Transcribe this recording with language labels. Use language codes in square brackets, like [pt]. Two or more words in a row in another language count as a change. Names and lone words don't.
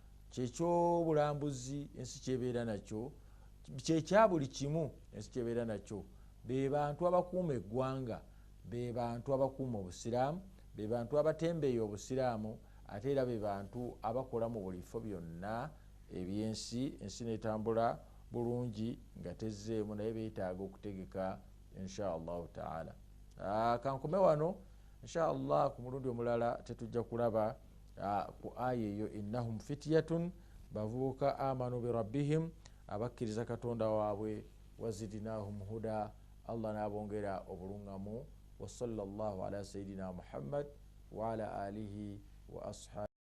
[lg] kyekyobulambuzi ensi kyebeera nakyo kyekya buli kimu ensi kyebeera nakyo be bantu abakuuma eggwanga be bantu abakuuma obusiraamu be bantu abatembeeya obusiraamu ate era be bantu abakola mu buli bifo byonna ebyensi ensi netambula bulungi nga tezzeemu naye beetaaga okutegeka [ar] إن شاء الله تعالى. [lg] Kankome wano [ar] إن شاء الله [lg] ku mulundi omulala tetujja kulaba ku aya eyo [ar] إنهم فتية [lg] bavubuka [ar] آمنوا بربهم [lg] abakkiriza katonda waabwe [ar] وزدناهم هدى [lg] allah n'abongera obulungamu [ar] وصلى الله على سيدنا محمد وعلى آله وأصحابه